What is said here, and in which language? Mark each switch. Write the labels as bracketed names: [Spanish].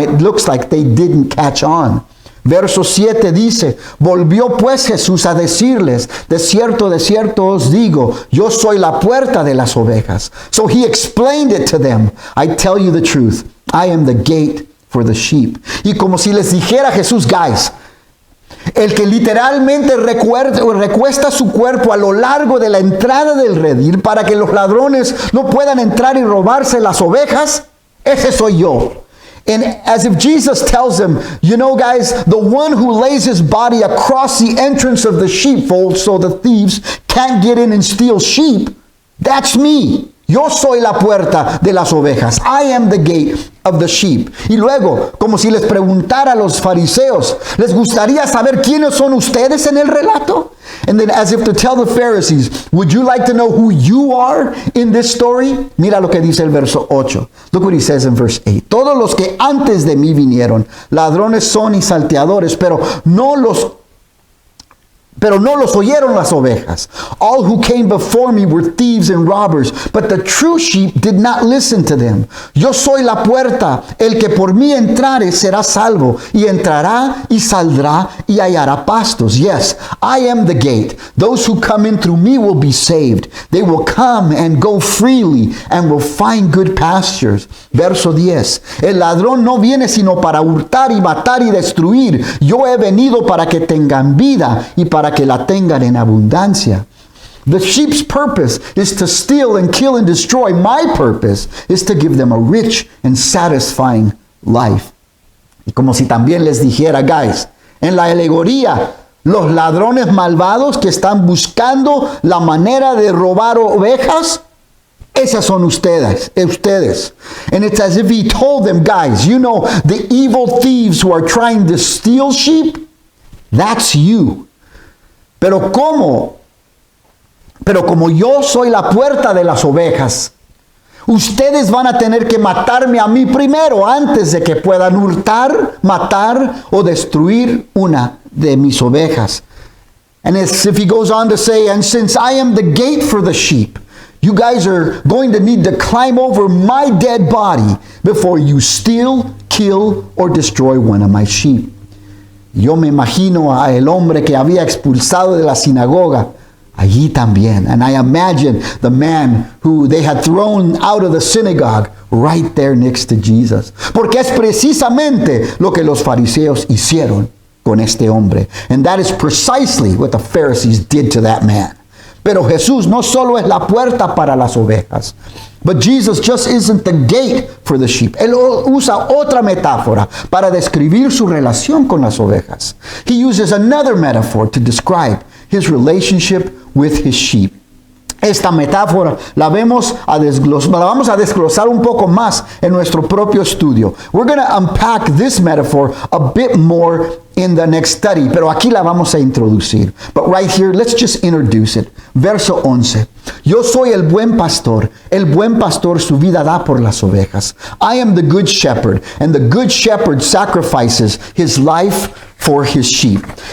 [English] It looks like they didn't catch on. [Spanish] Verso 7 dice, volvió pues Jesús a decirles, de cierto os digo, yo soy la puerta de las ovejas. [English] So he explained it to them. I tell you the truth, I am the gate for the sheep. [Spanish] Y como si les dijera Jesús, guys, el que literalmente recuesta su cuerpo a lo largo de la entrada del redil para que los ladrones no puedan entrar y robarse las ovejas, ese soy yo. [English] And as if Jesus tells them, you know guys, the one who lays his body across the entrance of the sheepfold so the thieves can't get in and steal sheep, that's me. [Spanish] Yo soy la puerta de las ovejas. [English] I am the gate of the sheep. [Spanish] Y luego, como si les preguntara a los fariseos, ¿les gustaría saber quiénes son ustedes en el relato? [English] And then as if to tell the Pharisees, would you like to know who you are in this story? [Spanish] Mira lo que dice el verso 8. [English] Look what he says in verse 8. [Spanish] Todos los que antes de mí vinieron, ladrones son y salteadores, pero no los oyeron las ovejas. [English] All who came before me were thieves and robbers, but the true sheep did not listen to them. [Spanish] Yo soy la puerta, el que por mí entrare será salvo, y entrará y saldrá y hallará pastos. [English] Yes, I am the gate. Those who come in through me will be saved. They will come and go freely and will find good pastures. [Spanish] Verso 10. El ladrón no viene sino para hurtar y matar y destruir. Yo he venido para que tengan vida y para que la tengan en abundancia. [English] The sheep's purpose is to steal and kill and destroy. My purpose is to give them a rich and satisfying life. [Spanish] Y como si también les dijera, guys, en la alegoría, los ladrones malvados que están buscando la manera de robar ovejas, esas son ustedes. [English] And it's as if he told them, guys, you know, the evil thieves who are trying to steal sheep, that's you. [Spanish] Pero como yo soy la puerta de las ovejas, ustedes van a tener que matarme a mí primero antes de que puedan hurtar, matar o destruir una de mis ovejas. [English] And as if he goes on to say, and since I am the gate for the sheep, you guys are going to need to climb over my dead body before you steal, kill, or destroy one of my sheep. [Spanish] Yo me imagino a el hombre que había expulsado de la sinagoga allí también. [English] And I imagine the man who they had thrown out of the synagogue right there next to Jesus. [Spanish] Porque es precisamente lo que los fariseos hicieron con este hombre. [English] And that is precisely what the Pharisees did to that man. [Spanish] Pero Jesús no solo es la puerta para las ovejas, [English] but Jesus just isn't the gate for the sheep. [Spanish] Él usa otra metáfora para describir su relación con las ovejas. [English] He uses another metaphor to describe his relationship with his sheep. [Spanish] Esta metáfora la vamos a desglosar un poco más en nuestro propio estudio. [English] We're going to unpack this metaphor a bit more in the next study, [Spanish] pero aquí la vamos a introducir. [English] But right here, let's just introduce it. [Spanish] Verso 11. Yo soy el buen pastor su vida da por las ovejas. [English] I am the good shepherd, and the good shepherd sacrifices his life for his sheep.